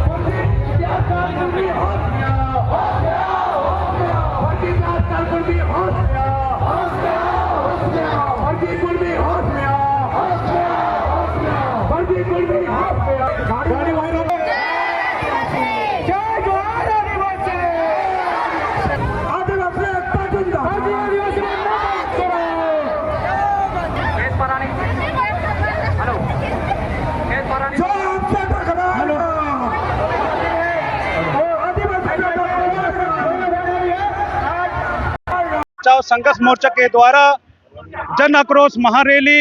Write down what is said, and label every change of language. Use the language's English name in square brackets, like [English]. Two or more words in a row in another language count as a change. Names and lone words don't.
[Hindi] फर्जी जातकाल कुर्मी होश में आओ, होश में आओ, होश में आओ। फर्जी जातकाल कुर्मी होश में आओ, होश में आओ, होश में आओ। फर्जी कुर्मी होश में आओ, होश में आओ, होश में आओ। फर्जी कुर्मी होश में आओ। गाड़ी वालों जय जोहार आदिवासी। आदिवासी एकता जिंदाबाद। आदिवासी मत करो। हेलो जो आपसे टकराएगा, वो आदिवासी बचाओ संघर्ष मोर्चा के द्वारा जन आक्रोश महारैली।